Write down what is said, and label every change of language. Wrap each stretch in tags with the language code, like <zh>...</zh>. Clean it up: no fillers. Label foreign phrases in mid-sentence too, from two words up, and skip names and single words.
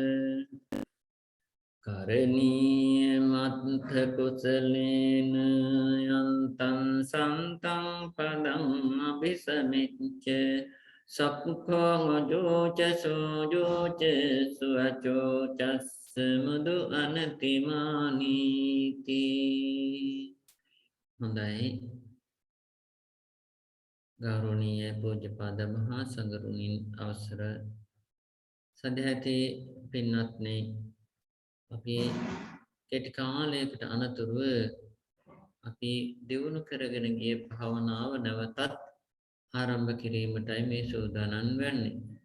<pi>කරණීය මත්ථ කුසලේන යන්තං සන්තං පදං අபிසමිච්ඡ සක්ඛෝ ජෝච සෝජෝච සුවචෝ චස්ස මුදු අනතිමානීති.</pi> <si>හොඳයි, ගෞරවනීය පූජ්‍යපාද මහා සංඝරුණින් අවසර සදැහැති පින්වත්නි, අපි කෙටි කාලයකට අනතුරුව අපි දියුණු කරගෙන ගිය භාවනාව නැවතත් ආරම්භ කිරීමටයි මේ සූදානම් වෙන්නේ.</si>